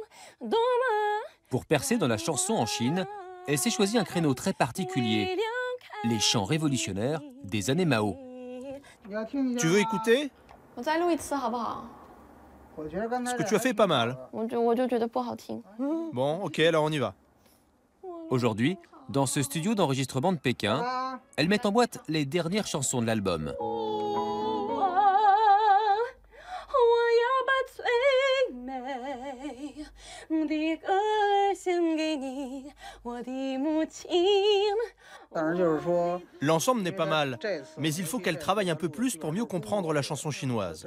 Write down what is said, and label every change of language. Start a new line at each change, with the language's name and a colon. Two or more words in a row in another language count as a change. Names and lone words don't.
French: Pour percer dans la chanson en Chine, elle s'est choisi un créneau très particulier, les chants révolutionnaires des années Mao. Tu veux écouter?
Chinese: 我再录一次好不好？
French: Ce que tu as fait est pas mal.
Chinese: 我就觉得不好听。
French: Bon, ok, alors on y va. Aujourd'hui, dans ce studio d'enregistrement de Pékin, elles mettent en boîte les dernières chansons de l'album. L'ensemble n'est pas mal, mais il faut qu'elle travaille un peu plus pour mieux comprendre la chanson chinoise.